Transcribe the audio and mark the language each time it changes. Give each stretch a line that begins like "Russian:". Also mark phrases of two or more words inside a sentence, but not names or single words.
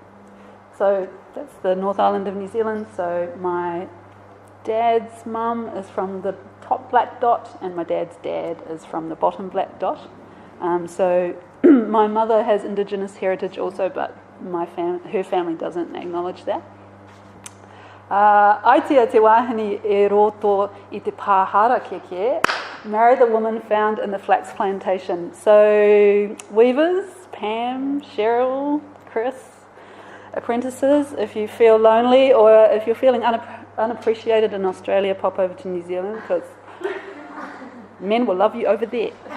English: So that's the North Island of New Zealand. So my dad's mum is from the top black dot and my dad's dad is from the bottom black dot. So my mother has Indigenous heritage also, but her family doesn't acknowledge that.
Māori: Aitea te wāhine e roto I te pāhara keke,
English: married the woman found in the flax plantation. So weavers, Pam, Cheryl, Chris, apprentices, if you feel lonely or if you're feeling unappreciated in Australia, pop over to New Zealand because men will love you over there.